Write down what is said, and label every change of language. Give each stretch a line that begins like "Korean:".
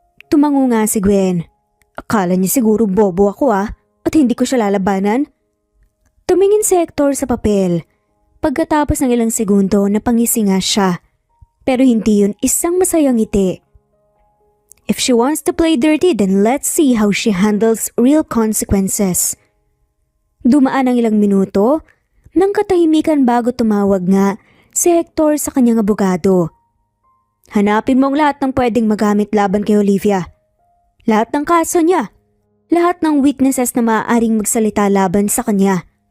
Filipino: Tumango nga si Gwen. Akala niya siguro bobo ako at hindi ko siya lalabanan. Tumingin si Hector sa papel. Pagkatapos ng ilang segundo napangisi nga siya. Pero hindi yun isang masayang ngiti.
English: If she wants to play dirty, then let's see how she handles real consequences.
Filipino: Dumaan ang ilang minuto nang katahimikan bago tumawag nga si Hector sa kanyang abogado. Hanapin mo ang lahat ng pwedeng magamit laban kay Olivia. Lahat ng kaso niya. lahat ng witnesses na maaaring magsalita laban sa kanya.